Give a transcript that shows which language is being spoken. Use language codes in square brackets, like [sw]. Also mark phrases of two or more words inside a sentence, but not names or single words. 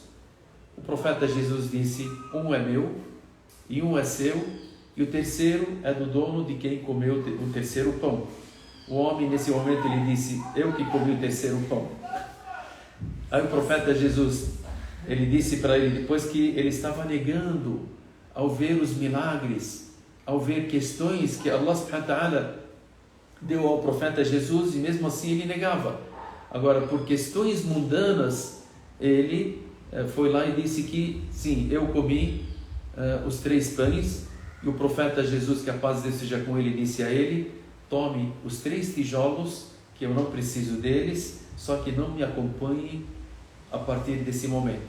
[pt] O profeta Jesus disse: um é meu, e um é seu, e o terceiro é do dono de quem comeu o terceiro pão. O homem, nesse momento, ele disse: eu que comi o terceiro pão. Aí o profeta Jesus, ele disse para ele, depois que ele estava negando, ao ver os milagres, ao ver questões que [ar] الله سبحانه وتعالى [pt] deu ao profeta Jesus, e mesmo assim ele negava. Agora, por questões mundanas, ele foi lá e disse que sim, eu comi os 3 pães. E o profeta Jesus, que a paz de Deus seja com ele, disse a ele: tome os 3 tijolos, que eu não preciso deles, só que não me acompanhe a partir desse momento.